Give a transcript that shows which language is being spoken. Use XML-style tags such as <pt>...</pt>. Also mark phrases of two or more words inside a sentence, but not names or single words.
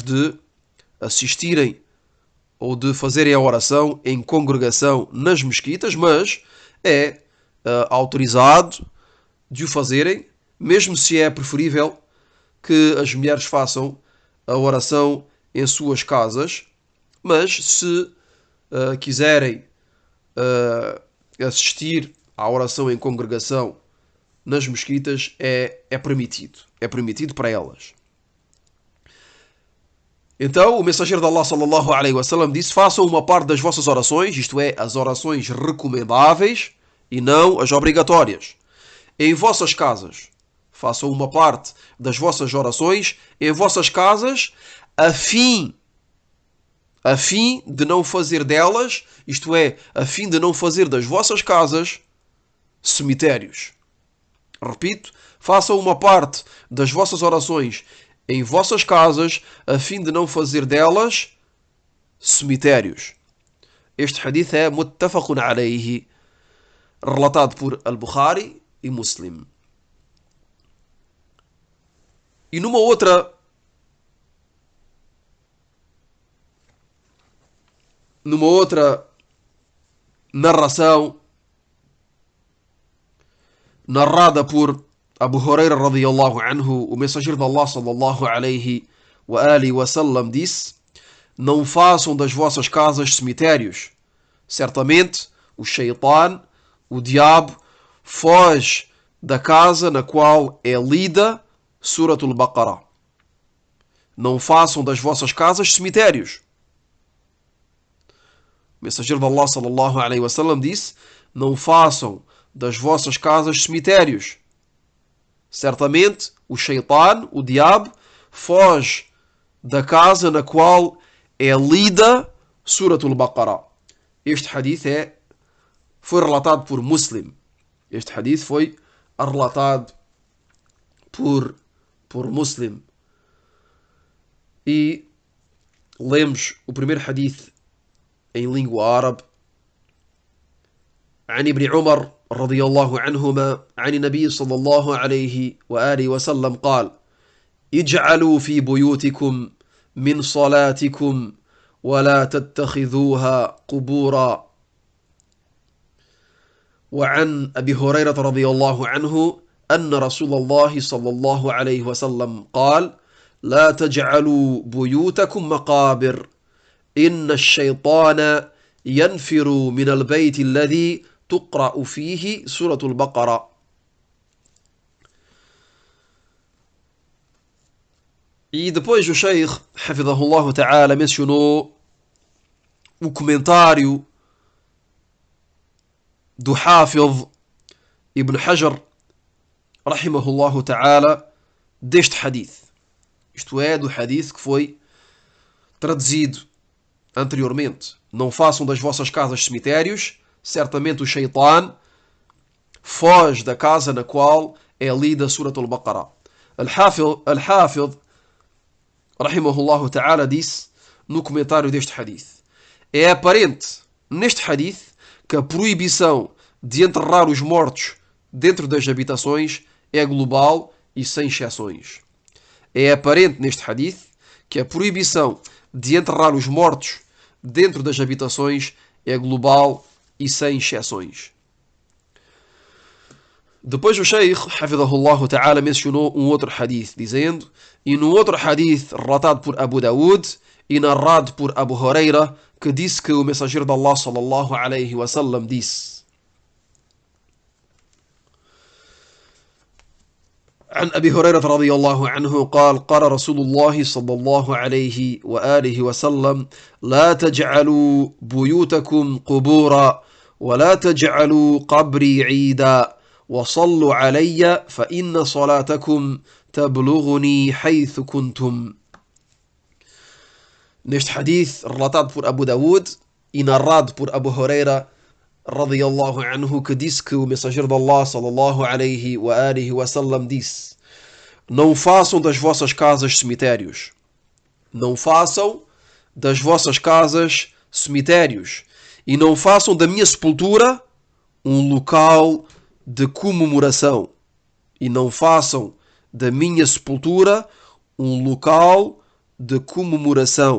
<pt>de assistirem ou de fazerem a oração em congregação nas mesquitas, mas é autorizado de o fazerem, mesmo se é preferível que as mulheres façam a oração em suas casas, mas se quiserem assistir à oração em congregação nas mesquitas, é permitido. É permitido para elas. Então, o mensageiro de Allah</pt> <ar>صلى الله عليه وسلم</ar> <pt>disse: façam uma parte das vossas orações, isto é, as orações recomendáveis e não as obrigatórias, em vossas casas. Façam uma parte das vossas orações em vossas casas, a fim de não fazer delas, isto é, a fim de não fazer das vossas casas cemitérios. Repito, façam uma parte das vossas orações em vossas casas, a fim de não fazer delas cemitérios. Este hadith é</pt> <ar>متفق عليه,</ar> <pt>relatado por Al-Bukhari e Muslim. E numa outra narração narrada por Abu Huraira</pt> <ar>رضي الله عنه,</ar> <pt>o mensageiro de Allah</pt> <ar>صلى الله عليه وآله وسلم</ar> <pt>disse: não façam das vossas casas cemitérios. Certamente o Shaitan, o diabo, foge da casa na qual é lida Suratul Baqarah. Não façam das vossas casas cemitérios. O mensageiro de Allah</pt> <ar>صلى الله عليه وسلم</ar> <pt>disse: não façam das vossas casas cemitérios. Certamente o Shaitan, o diabo, foge da casa na qual é lida Suratul Baqarah. Este hadith foi relatado por Muslim. Este hadith foi relatado por Muslim. E lemos o primeiro hadith em língua árabe.</pt> <ar>عن ابن عمر رضي الله عنهما عن النبي صلى الله عليه وآله وسلم قال: اجعلوا في بيوتكم من صلاتكم ولا تتخذوها قبورا. وعن أبي هريرة رضي الله عنه أن رسول الله صلى الله عليه وسلم قال: لا تجعلوا بيوتكم مقابر إن الشيطان ينفر من البيت الذي تقرأ فيه سورة البقرة.</ar> <pt>E depois o Sheikh,</pt> <ar>حفظه الله تعالى,</ar> <pt>mencionou o comentário do Hafidh Ibn Hajar,</pt> <ar>رحمه الله تعالى,</ar> <pt>deste hadith. Isto é, do hadith que foi traduzido anteriormente. Não façam das vossas casas cemitérios, certamente o Shaitan foge da casa na qual é lida Surat al-Baqarah. Al-Hafidh,</pt> <ar>رحمه الله تعالى,</ar> <pt>disse no comentário deste hadith: é aparente neste hadith que a proibição de enterrar os mortos dentro das habitações é global e sem exceções. É aparente neste hadith que a proibição de enterrar os mortos dentro das habitações é global e sem exceções. Depois o Sheikh,</pt> <ar>حفظه الله تعالى,</ar> <pt>mencionou um outro hadith, dizendo, e num outro hadith relatado por Abu Dawood e narrado por Abu Huraira, que disse que o mensageiro de Allah</pt> <ar>صلى الله عليه وسلم</ar> <pt>disse:</pt> <ar>عن أبي هريرة رضي الله عنه قال قال رسول الله صلى الله عليه وآله وسلم لا تجعلوا بيوتكم قبورا ولا تجعلوا قبري عيدا وصلوا علي فإن صلاتكم تبلغني حيث كنتم.</ar> <pt>Neste hadith relatado por Abu Dawood e narrado por Abu Huraira</pt> <ar>رضي الله عنه,</ar> <pt>que disse que o mensageiro de Allah</pt> <ar>صلى الله عليه وآله وسلم</ar> <pt>disse: não façam das vossas casas cemitérios. Não façam das vossas casas cemitérios. E não façam da minha sepultura um local de comemoração. E não façam da minha sepultura um local de comemoração.</pt>